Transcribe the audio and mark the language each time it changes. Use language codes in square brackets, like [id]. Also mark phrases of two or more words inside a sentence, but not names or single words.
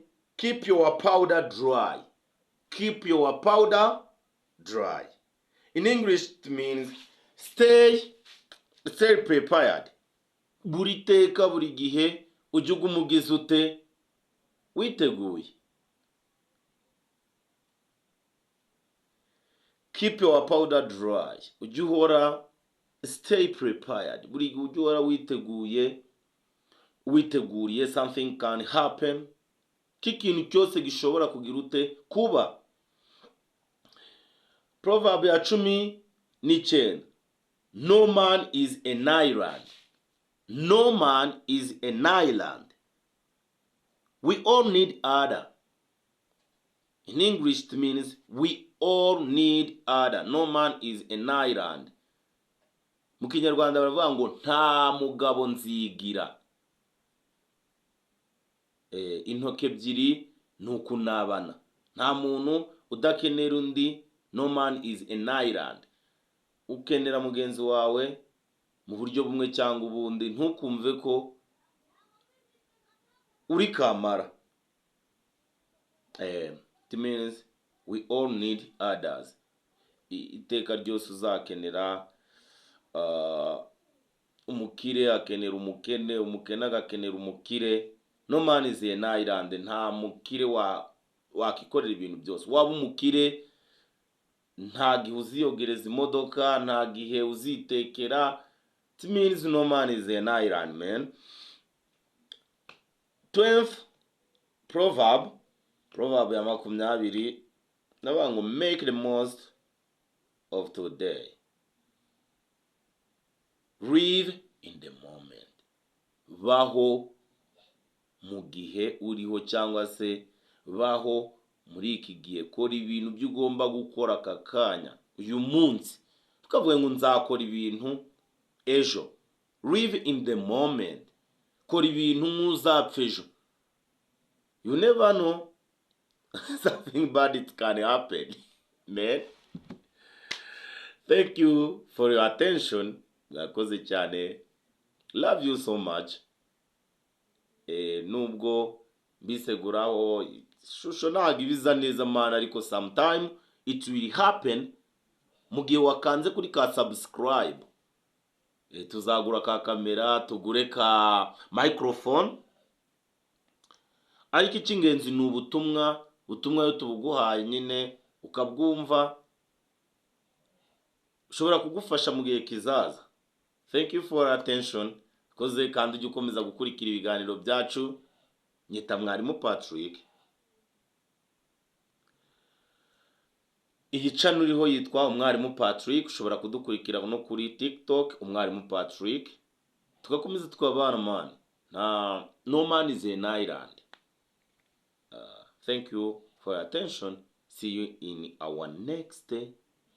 [en] Keep your powder dry. Keep your powder dry. In English it means stay prepared. [rw] Buri teka buri gihe ujye umugize ute witeguye. [en] Keep your powder dry. [rw] Ujye uhora [en] stay prepared. [rw] Buri gihe ujye uhora witeguriye [en] something can happen. [rw] Kikintu cyose gishobora kugira ute kuba. Proverb ya 19. [en] No man is an island. No man is an island. We all need other. In English it means we all need other. No man is an island. [rw] Mu Kinyarwanda baravuga ngo nta mugabo nzigira. Intoke ebyiri nukunabana. Nta muntu udakenera undi. [en] No man is an island. [rw] Ukenera mugenzi wawe mu buryo bumwe cyangwa ubundi. Ntukumve ko uri kamara. [en] It means we all need others. [rw] Iteka ryose uzakenera umukire akenera umukene, umukene agakenera umukire. [en] No man is an island. [rw] Nta mukire wakikorera ibintu byose. Waba umukire nta gihe uziyogereza imodoka, nta gihe uzitekera. [en] It means no man is an island, man. [rw] 12th proverb ya 20. Navuga ngo [en] make the most of today. Live in the moment. [rw] Baho mu gihe uriho, cyangwa se baho muri iki gihe. Kora ibintu by'ugomba gukora aka kanya uyu munsi. Tukavuga ngo nzakora ibintu ejo. [en] Live in the moment. [rw] Kora ibintu nk'uzapfa ejo. [en] You never know. Something bad it can happen, man. Thank you for your attention. [rw] Mwakoze cyane. [en] Love you so much. [rw] Nubwo biseguraho shusho ntago ibiza neza man, ariko [en] sometime it will happen [rw] mu gihe wakanze kuri ka subscribe. tuzagura ka kamera, tugure ka microphone, ariko icy'ingenzi ni ubutumwa iyo tubuguhaye nyine ukabwumva ushobora kugufasha mu gihe kizaza. [en] Thank you for attention. [rw] Koze kandi ujye ukomeza gukurikira ibiganiro byacu. Nyita mwarimu Patrick. Iyi channel uriho yitwa umwarimu Patrick. Ushobora kudukurikira no kuri TikTok umwarimu Patrick. Tugakomeza tukabana man. [en] No man is an island. Thank you for your attention. See you in our next